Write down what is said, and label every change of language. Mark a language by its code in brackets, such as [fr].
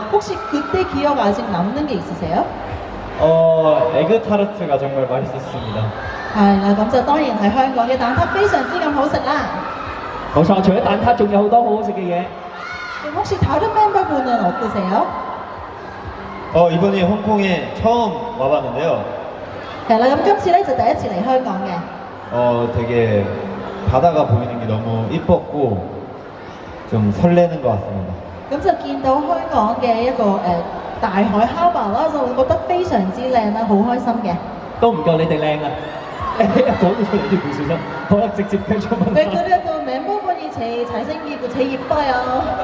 [ko] 혹시 그때 기억 아직 남는 게 있으세요? 에그 타르트가 정말 맛있었습니다. [yue] 係啦，咁就當然係香港嘅蛋撻非常之咁好食啦。冇錯，除咗蛋撻，仲有好多好好食嘅嘢。 [ko] 그럼 혹시 다른 멤버분은 어떠세요? 이번에 홍콩에 처음 와봤는데요. [yue] 係啦，咁今次咧就第一次嚟香港嘅。 [ko] 되게 바다가 보이는 게 너무 이뻤고 좀 설레는 것 같습니다. [yue] 咁就見到香港嘅一個大海 harbour 啦，就會覺得非常之靚啦，好開心嘅。都唔夠你哋靚啊！講到出嚟都唔小心。好啦，直接繼續問。 [ko] 네, 그래도 멤버분이 제일 잘생기고 제일 예뻐요.